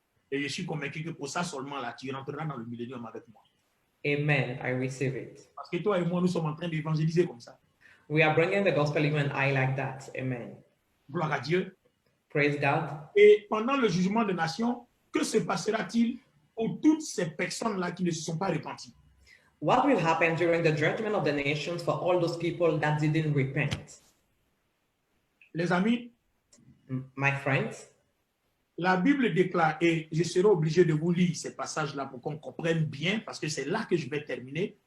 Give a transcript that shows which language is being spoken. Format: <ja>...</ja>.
<fr>Et je suis convaincu que pour ça seulement, là, tu rentreras dans le millénium avec moi.</fr> <en>Amen. I receive it.</en> <fr>Parce que toi et moi, nous sommes en train d'évangéliser comme ça.</fr> <en>We are bringing the gospel, you and I, like that. Amen.</en> <fr>Gloire à Dieu.</fr> <en>Praise God.</en> <fr>Et pendant le jugement des nations, que se passera-t-il pour toutes ces personnes-là qui ne se sont pas repenties?</fr> <en>What will happen during the judgment of the nations for all those people that didn't repent?</en> <fr>Les amis,</fr> <en>My friends,</en> <fr>la Bible déclare, et je serai obligé de vous lire ces passages-là pour qu'on comprenne bien, parce que c'est là que je vais terminer.</fr>